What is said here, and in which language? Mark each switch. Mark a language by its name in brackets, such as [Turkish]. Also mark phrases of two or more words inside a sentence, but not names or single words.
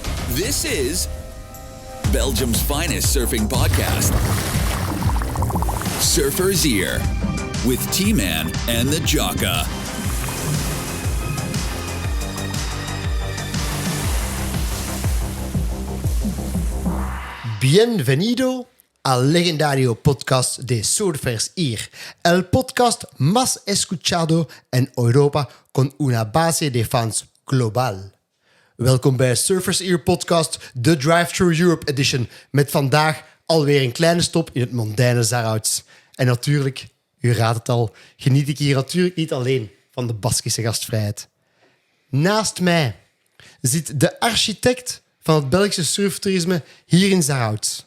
[English] This is Belgium's finest surfing podcast, Surfer's Ear, with T-man and Jokke. [Spanish] Bienvenido al legendario podcast de Surfer's Ear, el podcast más escuchado en Europa con una base de fans global. [Dutch] Welkom bij Surfer's Ear podcast, de Drive-Thru Europe edition, met vandaag alweer een kleine stop in het mondaine Zarhouts. En natuurlijk, u raadt het al, geniet ik hier natuurlijk niet alleen van de Baskische gastvrijheid. Naast mij zit de architect van het Belgische surftourisme hier in Zarhouts.